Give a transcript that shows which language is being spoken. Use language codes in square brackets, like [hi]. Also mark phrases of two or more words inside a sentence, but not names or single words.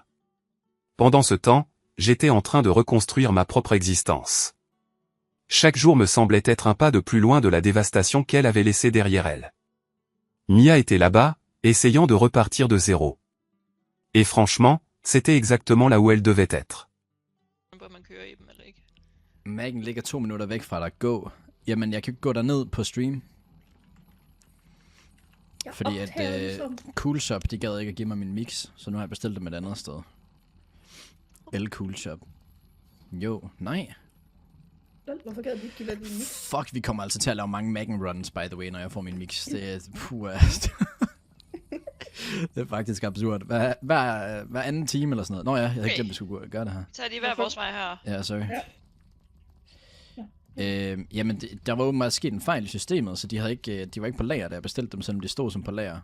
[fr] Pendant ce temps, j'étais en train de reconstruire ma propre existence. Chaque jour me semblait être un pas de plus loin de la dévastation qu'elle avait laissée derrière elle. Mia était là-bas, essayant de repartir de zéro. Et franchement, c'était exactement là où elle devait être. [da] Mac'en ligger 2 minutter væk fra dig. Gå. Jamen, jeg kan ikke gå derned på stream. Fordi at Cool Shop, de gad ikke at give mig min mix, så nu har jeg bestilt dem et andet sted. Cool Shop. Jo, nej. Hvorfor gad de ikke give dig din mix? Fuck, vi kommer altså til at lave mange Mac'en runs, [en] by the way, [da] når jeg får min mix. Det er det er faktisk absurd. Hver anden time eller sådan noget. Nå ja, jeg havde glemt, at vi skulle gøre det her. Så er de hver vores vej her. Ja, sorry. Ja. Jamen, der var åbenbart sket en fejl i systemet, så de var ikke på lager, da jeg bestilte dem, selvom de stod som på lager.